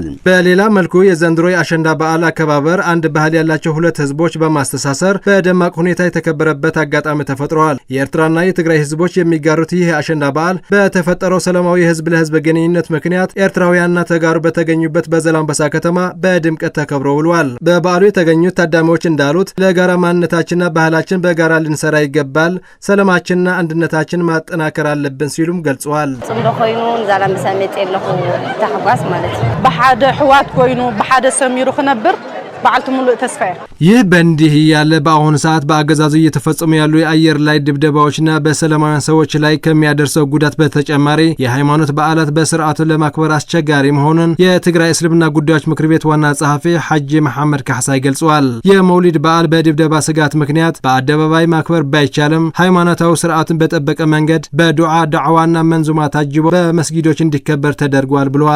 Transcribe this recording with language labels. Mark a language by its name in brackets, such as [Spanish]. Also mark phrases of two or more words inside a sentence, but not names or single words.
[Amharic] በሌላ መልኩ የዘንድሮ የአሸንዳ በዓል አከባበር አንድ ባህል ያላቸው ሁለት ህዝቦች በማስተሳሰር በደማቅ ሁኔታ የተከበረበት አጋጣሚ ተፈጥሯል። የኤርትራና የትግራይ ህዝቦች የሚጋሩት ይህ የአሸንዳ በዓል በተፈጠረው ሰላማዊ የህዝብ ለህዝብ ግንኙነት ምክንያት ኤርትራውያንና ተጋሩ በተገኙበት በዛላምበሳ ከተማ በድምቀት ተከብሮ ውሏል። በበዓሉ የተገኙት ታዳሚዎች እንዳሉት ለጋራ ማንነታችንና ባህላችን በጋራ ልንሰራ ይገባል፣ ሰላማችንና አንድነታችን ማጠናከር አለብን ሲሉም ገልጸዋል። [Tigrinya] ሰሜጤለሁ ተሐጓስ ማለት በሓደ ሕዋት ኮይኑ በሓደ ሰሚሩ ክነብር በዓልቱ ሙሉእ ተስፋ [Amharic] ይህ በእንዲህ ያለ በአሁኑ ሰዓት በአገዛዙ እየተፈጸሙ ያሉ የአየር ላይ ድብደባዎችና በሰላማውያን ሰዎች ላይ ከሚያደርሰው ጉዳት በተጨማሪ የሃይማኖት በዓላት በስርዓቱ ለማክበር አስቸጋሪ መሆኑን የትግራይ እስልምና ጉዳዮች ምክር ቤት ዋና ጸሐፊ ሐጂ መሐመድ ካሕሳይ ገልጸዋል። የመውሊድ በዓል በድብደባ ስጋት ምክንያት በአደባባይ ማክበር ባይቻልም ሃይማኖታዊ ስርዓቱን በጠበቀ መንገድ በዱዓ ዳዕዋና መንዙማ ታጅቦ በመስጊዶች እንዲከበር ተደርጓል ብለዋል።